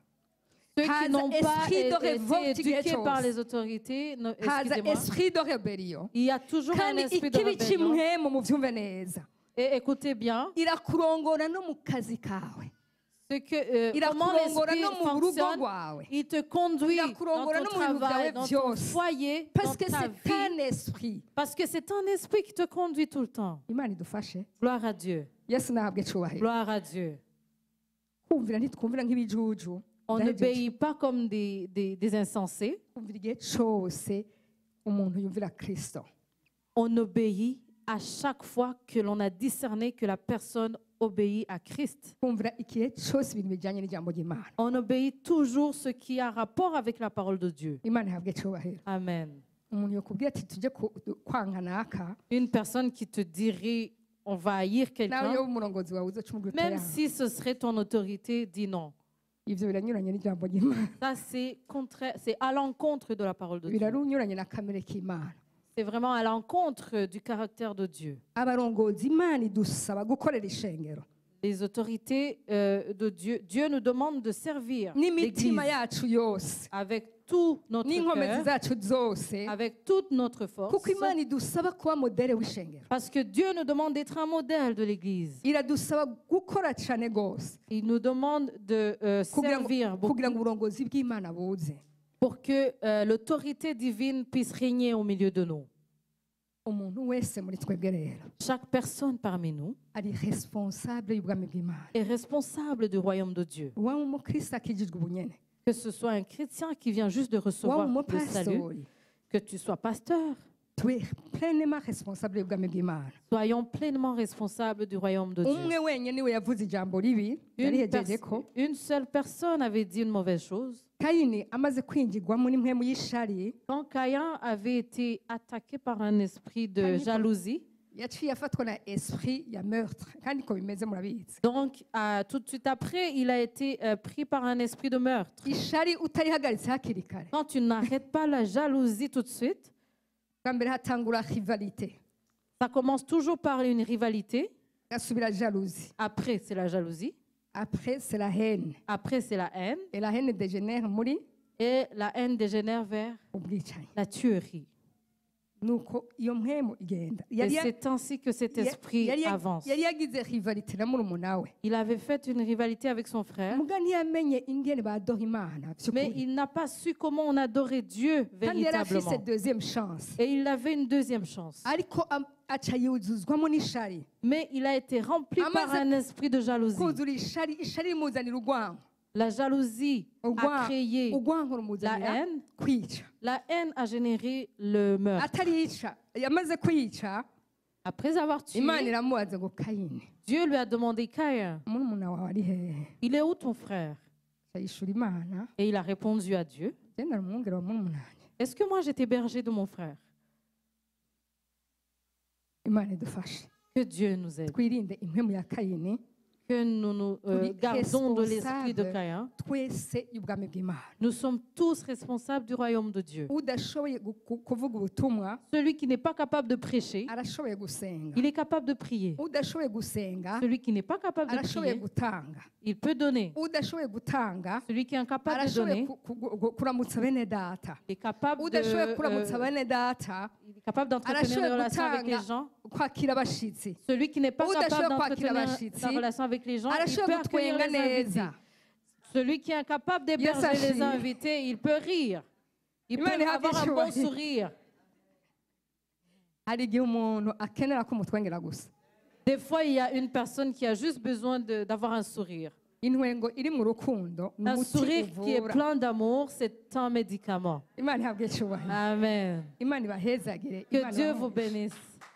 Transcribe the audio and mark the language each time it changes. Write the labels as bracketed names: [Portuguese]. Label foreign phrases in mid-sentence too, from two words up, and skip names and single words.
[French] Ceux qui [Rundi] Haza [French] n'ont pas esprit de été révolte igihe éduqués par [Rundi] cyose. [French] les autorités, [Rundi] Haza [French] excusez-moi, esprit de rebellion. il y a toujours un [Rundi] Kandi [French] esprit de [Rundi] ikibi [French] rébellion. [Rundi] kimwe mu muvyumve neza. [French] Et écoutez bien, [Rundi] Irakurongora no mu kazi kawe. [French] ce que, comment [Rundi] Irakurongora [French] l'esprit [Rundi] no mu rugo [French] fonctionne, [Rundi] rwawe. [French] il te conduit dans [Rundi] Irakurongora [French] ton [Rundi] no mu bintu [French] travail, [Rundi] byawe [French] dans ton [Rundi] byose. [French] foyer, Parce dans que ta c'est un vie. esprit. Parce que c'est un esprit qui te conduit tout le temps. [Rundi] Imana idufashe. [French] Gloire à Dieu. [Rundi] Yesu nahabwe icubahiro. [French] Gloire à Dieu. [Rundi] Kumvira ntitwumvira nk'ibijuju. [French] On [Rundi] Ndahejeje. [French] n'obéit pas comme des insensés. [Rundi] Kumvira igihe cyose umuntu yumvira Kristo. [French] On obéit à chaque fois que l'on a discerné que la personne obéit à Christ. [Rundi] Kumvira igihe cyose ibintu bijyanye n'ijambo ry'Imana. [French] On obéit toujours ce qui a rapport avec la parole de Dieu. [Rundi] Imana ihabwe icubahiro. Amen. Umuntu yokubwira ati tujye kwanga naka, [French] Une personne qui te dirait on va haïr [Rundi] nawe [French] quelqu'un, [Rundi] yo umurongozi wawe uzoca umubwira [French] même [Rundi] utoya. [French] si ce serait ton autorité, dis non. [Rundi] Ivyo biranyuranye n'ijambo ry'Imana. [French] Ça, c'est contraire, c'est à l'encontre de la parole de Dieu. [Rundi] Birarunyuranye na kamere k'Imana. [French] C'est vraiment à l'encontre du caractère de Dieu. [Rundi] Abarongozi Imana idusaba gukorera ishengero. [French] Les autorités de Dieu, Dieu nous demande de servir [Rundi] N'imitima [French] l'Église [Rundi] yacu yose. [French] avec tout notre [Rundi] N'inkomezi [French] cœur, [Rundi] zacu zose. [French] avec toute notre force. [Rundi] Kuko Imana idusaba kuba modere w'ishengero. [French] Parce que Dieu nous demande d'être un modèle de l'Église. [Rundi] Iradusaba gukora cyane gose. [French] Il nous demande de [Rundi] Kugira [French] servir [Rundi] ngo [French] beaucoup [Rundi] kugira ngo uburongozi bw'Imana buze. [French] pour que l'autorité divine puisse régner au milieu de nous. [Rundi] Umuntu wese muri twebwe rero [French] Chaque personne parmi nous [Rundi] ari responsable y'ubwami bw'Imana. [French] est responsable du royaume de Dieu. [Rundi] Wa umukristo akijijwe ubunyene. [French] Que ce soit un chrétien qui vient juste de [Rundi] Wa [French] recevoir le salut, [Rundi] umupastori. [French] que tu sois pasteur, Tu es pleinement responsable [Rundi] y'ubwami bw'Imana. [French] soyons pleinement responsables du royaume de Dieu. [Rundi] Umwe wenyine niwe yavuze ijambo ribi yarihejeje ko [French] Une seule personne avait dit une mauvaise chose. [Rundi] Kayini amaze kwinjirwamo n'impwemu y'ishari, [French] Quand Caïn avait été attaqué par un esprit de jalousie, [Rundi] yaciye afatwa na esprit ya meurtre kandi ko bimeze murabizi. [French] donc tout de suite après, il a été pris par un esprit de meurtre. [Rundi] Ishari utarihagaritse hakiri kare, [French] Quand tu n'arrêtes pas la jalousie tout de suite, [Rundi] bwa mbere hatangura rivalite, [French] ça commence toujours par une rivalité. [Rundi] gasubira jalousie, [French] Après, c'est la jalousie. après c'est la haine, Après, c'est la haine. et la haine dégénère muri Et la haine dégénère vers [Rundi] ubwicanyi. [French] la tuerie. [Rundi] Nuko iyo mpwemu igenda. [French] Et c'est ainsi que cet esprit avance. [Rundi] yari yagize rivalite na murumuna we, [French] Il avait fait une rivalité avec son frère, [Rundi] muga ntiyamenye ingene badoha Imana [French] mais [Rundi] by'ukuri, [French] il n'a pas su comment on adorait Dieu [Rundi] kandi yari afise [French] véritablement. deuxième chance, Et il avait une deuxième chance. [Rundi] ariko aca yuzuzwamo n'ishari. [French] Mais il a été rempli par un esprit de jalousie. [Rundi] Kuzura ishari rimuzanira urwango, [French] La jalousie a créé [Rundi] urwango [French] la [Rundi] rumuzanira [French] haine. [Rundi] kwica. [French] La haine a généré le meurtre. [Rundi] Atarica yamaze kwica, [French] Après avoir tué, [Rundi] Imana iramubaza ngo Kayini, [French] Dieu lui a demandé, Caïn, [Rundi] murumuna wawe ari hehe? [French] il est où ton frère? [Rundi] Ayishura Imana, [French] Et il a répondu à Dieu, [Rundi] genda rumwongere wa murumuna wanjye. [French] est-ce que moi j'étais berger de mon frère? [Rundi] Imana idufashe [French] Que Dieu nous aide. [Rundi] twirinde impwemu ya Kayini, [French] que nous nous [Rundi] Turi gardons de l'esprit de responsable [French] Caïn. [Rundi] twese y'ubwami bw'Imana. [French] Nous sommes tous responsables du royaume de Dieu. [Rundi] Udashoboye kuvuga ubutumwa [French] Celui qui n'est pas capable de prêcher, [Rundi] arashoboye gusenga. [French] il est capable de prier. [Rundi] Udashoboye gusenga [French] Celui qui n'est pas capable de [Rundi] arashoboye [French] prier, [Rundi] gutanga. [French] il peut donner. [Rundi] Udashoboye gutanga [French] Celui qui est incapable de [Rundi] arashoboye [French] donner, [Rundi] kuramutsa bene data. [French] il est capable [Rundi] Udashoboye kuramutsa [French] de, [Rundi] bene data [French] il est capable d'entretenir des relations avec les gens. [Rundi] kwakira abashitsi. [French] Celui qui n'est pas [Rundi] Udashoboye [French] capable [Rundi] kwakira [French] d'entretenir [Rundi] abashitsi [French] la relation avec les gens, il [Rundi] arashoboye [French] peut accueillir [Rundi] gutwenga [French] les invités. [Rundi] neza. [French] Celui qui est incapable d'héberger Yes, les invités, il peut rire. Il peut [Rundi] Imana ihabwe [French] avoir un bon [Rundi] icyubahiro. [French] sourire. [Rundi] Hari igihe umuntu akenera ko umutwengera gusa. [French] Des fois, il y a une personne qui a juste besoin d'avoir un sourire. [Rundi] Intwengo iri mu rukundo ni [French] Un [Rundi] umuti [French] sourire qui est [Rundi] uvura. [French] plein d'amour, c'est un médicament. [Rundi] Imana ihabwe icyubahiro. Amen. Imana ibahezagire. [French] Que [Rundi] Imana [French] Dieu [Rundi] ibahe [French] vous [Rundi] umugisha. [French] bénisse.